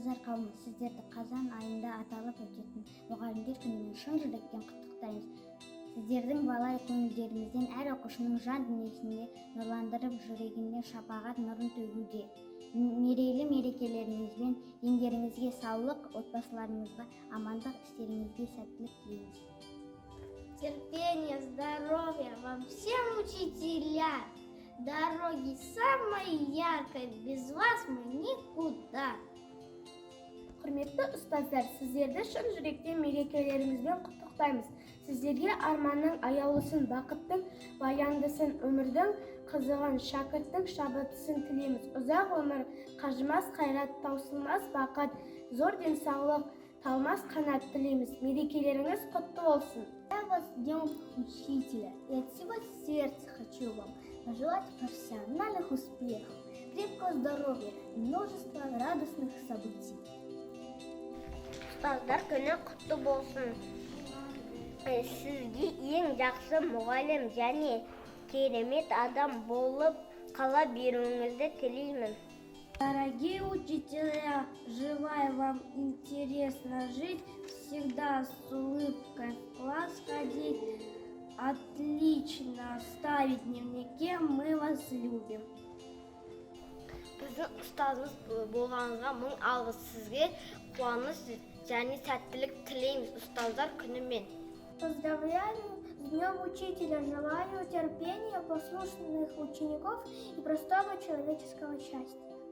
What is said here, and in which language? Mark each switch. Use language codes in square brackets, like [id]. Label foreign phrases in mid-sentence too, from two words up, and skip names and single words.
[kk] қауымы, сіздерді қазан айында аталып өтетін мұғалімдер күнімен шын жүректен құттықтаймыз. Сіздердің бала көңілдеріңізден әр оқушының жан дүниесінде нұрландырып, жүрегіне шапағат нұрын төгуде. Мерейлі мерекелеріңізбен еңбектеріңізге саулық, отбасыларыңызға амандық, істеріңізге сәттілік тілейміз. [ru] Терпения, здоровья вам всем, учителя! Дороги самой яркой, без вас мы никуда. [kk] Құрметті ұстаздар, сіздерді шын жүректен мерекелеріңізбен құттықтаймыз. Сіздерге арманның аяулысын, бақыттың баяндысын, өмірдің қызығын, шәкірттің шабытысын тілейміз. Ұзақ өмір, қажымас қайрат, таусылмас бақыт, зор денсаулық, талмас қанат тілейміз. Мерекелеріңіз құтты болсын. [ru] Я вас Днем Учителя, и от всего сердца хочу вам пожелать профессиональных успехов, крепкого здоровья и множества радостных событий. [kk] Ұстаздар күні құтты болсын. Сізге ең жақсы мұғалім және керемет адам болып қала беруіңізді тілеймін. [ru] Дорогие учителя, желаю вам интересно жить, всегда с улыбкой в класс ходить, отлично ставить дневники, мы вас любим. [kk] Біздің ұстазымыз болғаныңызға мың алғыс. Сізге қуаныш және сәттілік тілейміз ұстаздар күнімен. [ru] Поздравляю с Днем Учителя, желаю терпения, послушных учеников и простого человеческого счастья.